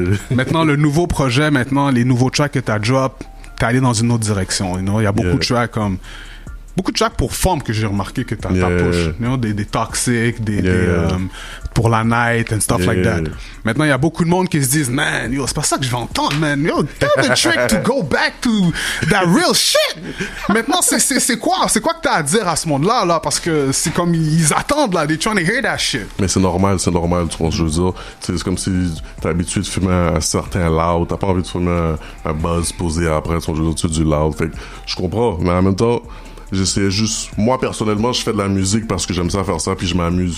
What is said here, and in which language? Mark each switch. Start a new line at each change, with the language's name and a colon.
French: Maintenant, le nouveau projet, les nouveaux tracks que t'as drop, t'es allé dans une autre direction,
English: you know?
French: Il y a beaucoup de tracks comme... Beaucoup de tracks pour femmes que j'ai remarqué que t'as push.
English: You know?
French: Des toxiques, pour la night
English: and stuff like that.
French: Maintenant, il y a beaucoup de monde qui se disent, man, yo, c'est pas ça que je vais entendre, man.
English: Yo, tell the trick to go back to that real shit.
French: Maintenant, c'est quoi que t'as à dire à ce monde-là, là? Parce que c'est comme, ils attendent, là.
English: They're trying to hear that shit.
French: Mais c'est normal, tu vois ce que je veux dire. C'est comme si t'es habitué de fumer un certain loud. T'as pas envie de fumer un buzz posé après, tu vois, je veux dire, tu du loud. Fait que je comprends. Mais en même temps, j'essayais juste... Moi, personnellement, je fais de la musique parce que j'aime ça faire ça, puis je m'amuse.